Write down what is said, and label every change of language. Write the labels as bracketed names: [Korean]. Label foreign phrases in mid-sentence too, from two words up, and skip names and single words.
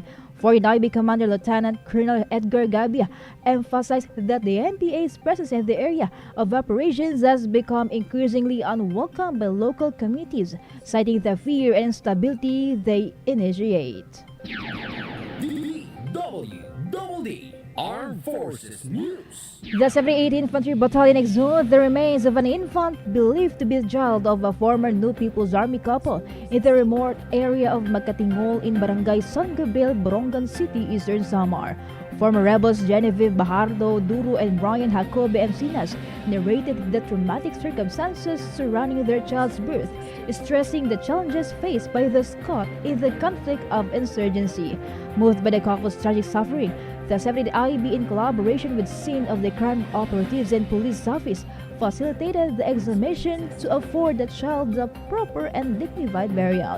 [English] 4th IB Commander Lieutenant Colonel Edgar Gabia emphasized that the NPA's presence in the area of operations has become increasingly unwelcome by local communities, citing the fear and instability they initiate. DWDD Armed Forces News. The 78th Infantry Battalion exhumed the remains of an infant believed to be the child of a former New People's Army couple in the remote area of Magkatingol in Barangay San Gabriel, Borongan City, Eastern Samar. Former rebels Genevieve Bajardo, Duro, and Brian Jacobe Encinas narrated the traumatic circumstances surrounding their child's birth, stressing the challenges faced by those caught in the conflict of insurgency. Moved by the couple's tragic suffering, the 70th IB, in collaboration with scene of the crime operatives and police office, facilitated the exhumation to afford the child the proper and dignified burial.